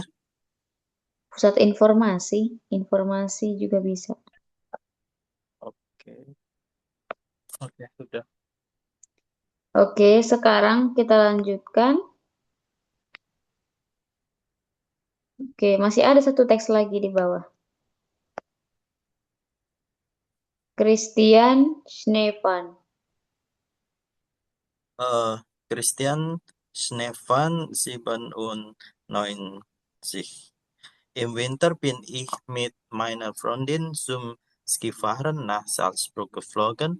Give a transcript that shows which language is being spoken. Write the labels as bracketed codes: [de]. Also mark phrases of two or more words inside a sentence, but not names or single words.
[id] pusat informasi, informasi juga bisa. Oke, oke, sudah. Oke, sekarang kita lanjutkan. Oke, masih ada satu teks lagi di bawah. [de] Christian Schneemann. Christian Stefan 97. Im Winter bin ich mit meiner Freundin zum ski fahren nach Salzburg geflogen.